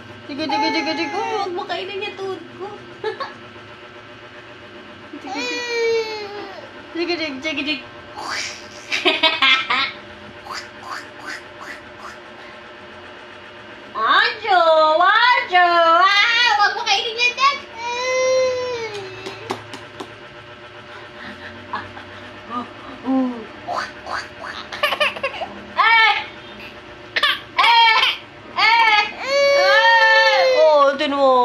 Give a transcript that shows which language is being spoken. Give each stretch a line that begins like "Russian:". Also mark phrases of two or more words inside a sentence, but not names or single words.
Filipino: Digo, digo, digo, digo. Huwag mo kainin yung tuhod ko. Digo, digo, digo, digo. Anjo! Anjo! Ah! Huwag mo kainin yan, Dad! Oh, din mo.